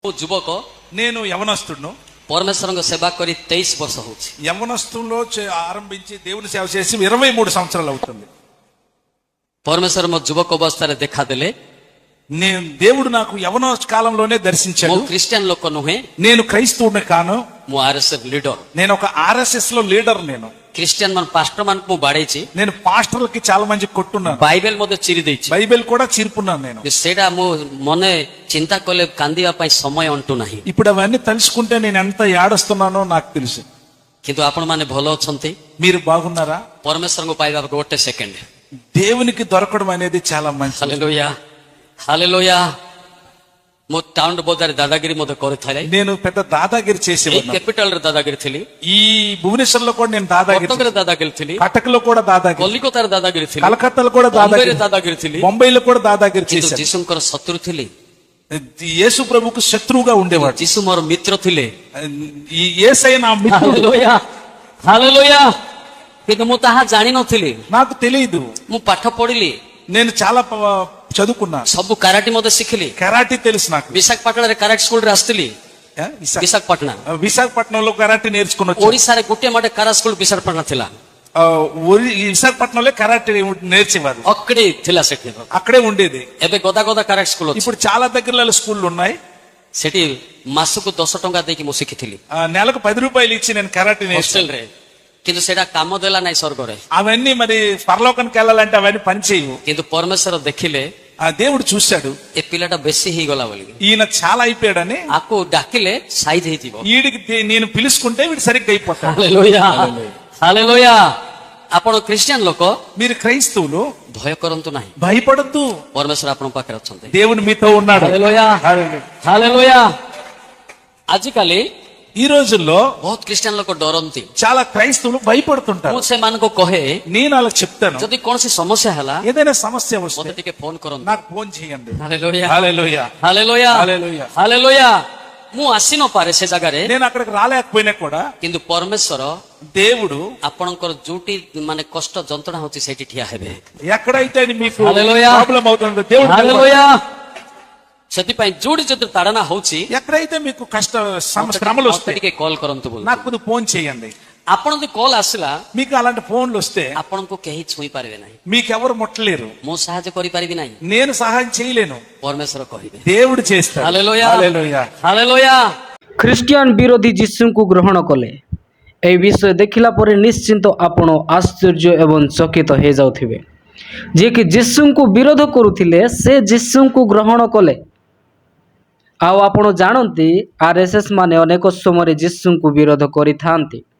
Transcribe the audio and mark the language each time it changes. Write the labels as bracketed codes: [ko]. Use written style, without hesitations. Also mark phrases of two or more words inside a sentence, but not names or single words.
[or] ଯୁବକ [te] నేను యవనస్తుడును. [or] ପରମେଶ୍ୱରଙ୍କ ସେବା କରି 23 ବର୍ଷ ହଉଛି। [te] యవనస్తుల్లో ఆరంభించి దేవుని సేవ చేసి 23 సంవత్సరాలు అవుతుంది. [or] ପରମେଶ୍ୱର ମୋ ଯୁବକ ଅବସ୍ଥାରେ ଦେଖାଦେଲେ। [te] నేను దేవుడు నాకు యవన కాలంలోనే దర్శించాడు. [or] ମୁଁ ଖ୍ରୀଷ୍ଟିଆନ ଲୋକ ନୁହେଁ, [te] నేను క్రైస్తవుని కాను, [or] ମୁଁ RSF లీడర్। [te] నేను ఒక ఆర్ఎస్ఎస్ లో లీడర్. నేను [or] ଖ୍ରୀଷ୍ଟିଆନ ମାନ ପାଷ୍ଟର ମାନଙ୍କୁ ମୁଁ ବାଡେଇଛି, [te] నేను పాస్టర్లకి చాలా మంది కొట్టున్నాను, [or] ବାଇବେଲ ମଧ୍ୟ ଚିରି ଦେଇଛି, [te] బైబిల్ కూడా చీర్పున్నాను. నేను [or] ସେଇଟା ମୁଁ ମନେ ଚିନ୍ତା କଲେ କାନ୍ଦିବା ପାଇଁ ସମୟ ଅଣ୍ଟୁ ନାହିଁ। [te] ఇప్పుడు అవన్నీ తలుచుకుంటే నేను ఎంత ఏడుస్తున్నానో నాకు తెలుసు. [or] କିନ୍ତୁ ଆପଣ ମାନେ ଭଲ ଅଛନ୍ତି, [te] మీరు బాగున్నారా? [or] ପରମେଶ୍ୱରଙ୍କୁ ପାଇବାକୁ ଗୋଟେ ସେକେଣ୍ଡ, [te] దేవునికి దొరకడం అనేది చాలా మంచిది. [or] ହାଲେଲୁୟା ହାଲେଲୁୟା। ମୁଁ ଟାଉନ ବଜାରରେ ଦାଦାଗିରି ମଧ୍ୟ କରିଥାଏ। [te] నేను పెద్ద దాదాగిరి చేసేవాడిని. [or] କ୍ୟାପିଟାଲ ରେ ଦାଦାଗିରି ଥିଲି, [te] ఈ భువనేశ్వర్లో కూడా నేను దాదాగిరి, [or] କଟକରେ ଦାଦାଗିରି ଥିଲି, [te] కటక్లో కూడా దాదాగిరి, [or] କଲିକତାରେ ଦାଦାଗିରି ଥିଲି, [te] కలకత్తాలో కూడా [or] ବମ୍ବେରେ [te] దాదాగిరి, [or] ଦାଦାଗିରି ଥିଲି, [te] బొంబాయిలో కూడా దాదాగిరి [or] କିନ୍ତୁ [te] చేశాను. [or] ଯୀଶୁଙ୍କର ଶତ୍ରୁ ଥିଲି। [te] యేసు ప్రభుకు శత్రువుగా ఉండేవాడు. [or] ଯୀଶୁ ମୋର ମିତ୍ର ଥିଲେ। [te] ఈ యేసయ్య నా మిత్రుడు. [or] ହାଲେଲୁୟା ହାଲେଲୁୟା। କିନ୍ତୁ ମୁଁ ତାହା ଜାଣିନଥିଲି। [te] నాకు తెలియదు. [or] ମୁଁ ପାଠ ପଢିଲି, [te] నేను చాలా చదువుకున్నా, [or] ସବୁ କାରାଟି ମଧ୍ୟ ଶିଖିଲି। [te] కరాటీ తెలుసు నాకు. [or] ବିଶାଖାପାଟଣାରେ କାରାଟି ସ୍କୁଲରେ ଆସିଥିଲି। ବିଶାଖାପାଟଣା [te] విశాఖపట్నంలో కరాటీ నేర్చుకుని వచ్చాను. [or] ଓଡ଼ିଶାରେ ଗୋଟିଏ ମାଟେ କାରା ସ୍କୁଲ ବିଶାଖାପାଟଣା ଥିଲା। [te] విశాఖపట్నంలో కరాటీ నేర్చేవారు, [or] ଅక్కడే ଥିଲା ସେଠି। [te] అక్కడే ఉండేది. [or] ଏବେ ଗଦା గదా କାରାଟି ସ୍କୁଲ ଅଛି। [te] ఇప్పుడు చాలా దగ్గరలో స్కూళ్ళు ఉన్నాయి. [or] ସେଠି ମାସକୁ 10 ଟଙ୍କା ଦେଇକି ମୁଁ ଶିଖିଥିଲି [te] నెలకు 10 రూపాయలు ఇచ్చి నేను కరాటీ నేర్చుకున్నాను. [or] ହଷ୍ଟେଲରେ। କିନ୍ତୁ ସେଇଟା କାମ ଦେଲା ନାହିଁ ସ୍ୱର୍ଗରେ। [te] అవన్నీ మరి పరలోకానికి వెళ్ళాలంటే అవన్నీ పని చేయవు. [or] କିନ୍ତୁ ପରମେଶ୍ୱର ଦେଖିଲେ [te] ఆ దేవుడు చూశాడు, [or] ଏ ପିଲାଟା ବେଶୀ ହେଇଗଲା ବୋଲି, [te] ఈయన చాలా అయిపోయాడని. [or] ଆକୁ ଡାକିଲେ ସାଇଜ ହେଇଯିବ। [te] వీడికి నేను పిలుచుకుంటే వీడు సరిగ్గా అయిపోతాడు. [or] ହାଲେଲୁୟା ହାଲେଲୁୟା। ଆପଣ ଖ୍ରୀଷ୍ଟିଆନ ଲୋକ, [te] మీరు క్రైస్తవులు [or] ଭୟ କରନ୍ତୁ ନାହିଁ, [te] భయపడద్దు. [or] ପରମେଶ୍ୱର ଆପଣଙ୍କ ପାଖରେ ଅଛନ୍ତି। [te] దేవుని మీతో ఉన్నాడు. [or] ହାଲେଲୁୟା ହାଲେଲୁୟା। ଆଜିକାଲି [te] ఈ రోజుల్లో [or] ବହୁତ ଖ୍ରୀଷ୍ଟିଆନ ଲୋକ ଡରନ୍ତି। [te] చాలా క్రైస్తవులు భయపడుతుంటారు. [or] ମୁଁ ସେମାନଙ୍କୁ କହେ, [te] నేను వాళ్ళకి చెప్తాను, [or] ଯଦି କୌଣସି ସମସ୍ୟା ହେଲା [te] ఏదైనా సమస్య వస్తే [or] ମୋତେ ଟିକେ ଫୋନ କରନ୍ତୁ। [te] నాకు ఫోన్ చేయండి. [or] ହାଲେଲୁୟା [te] హల్లెలూయా [or] ହାଲେଲୁୟା [te] హల్లెలూయా. [or] ହାଲେଲୁୟା। ମୁଁ ଆସି ନପାରେ ସେ ଜାଗାରେ, [te] నేను అక్కడికి రాలేకపోయినా కూడా [or] କିନ୍ତୁ ପରମେଶ୍ୱର [te] దేవుడు [or] ଆପଣଙ୍କର ଯୋଉଠି ମାନେ କଷ୍ଟ ଯନ୍ତ୍ରଣା ହଉଛି ସେଇଠି ଠିଆ ହେବେ। [te] ఎక్కడైతే మీకు హల్లెలూయా. ప్రాబ్లం అవుతుందో దేవుడు [or] ହାଲେଲୁୟା। ସେଥିପାଇଁ ଯୋଉଠି ଯଦି ତାଡନା ହଉଛି, [te] ఎక్కడైతే మీకు శ్రమలు [or] ମୋତେ [te] వస్తాయి [or] ଟିକେ କଲ୍ କରନ୍ତୁ ବୋଲି। [te] నాకు కొద్దిగా ఫోన్ చేయండి. [or] ଆପଣ ଯଦି କଲ୍ ଆସିଲା, [te] మీకు అలాంటి ఫోన్లు వస్తే [or] ଆପଣଙ୍କୁ କେହି ଛୁଇଁ ପାରିବେ ନାହିଁ, [te] మీకెవరు ముట్టలేరు, [or] ମୁଁ ସାହାଯ୍ୟ କରିପାରିବି ନାହିଁ, [te] నేను సహాయం చేయలేను, [or] ପରମେଶ୍ୱର କହିବେ। [te] దేవుడు చేస్తాడు. [or] ହାଲେଲୁୟା [te] హల్లెలూయా [or] ହାଲେଲୁୟା। ଖ୍ରୀଷ୍ଟିଆନ ବିରୋଧୀ ଯୀଶୁଙ୍କୁ ଗ୍ରହଣ କଲେ। ଏହି ବିଷୟ ଦେଖିଲା ପରେ ନିଶ୍ଚିନ୍ତ ଆପଣ ଆଶ୍ଚର୍ଯ୍ୟ ଏବଂ ଚକିତ ହୋଇଯାଉଥିବେ। ଯିଏକି ଯୀଶୁଙ୍କୁ ବିରୋଧ କରୁଥିଲେ ସେ ଯୀଶୁଙ୍କୁ ଗ୍ରହଣ କଲେ। ଆଉ ଆପଣ ଜାଣନ୍ତି RSS ମାନେ ଅନେକ ସମୟରେ ଯୀଶୁଙ୍କୁ ବିରୋଧ କରିଥାନ୍ତି।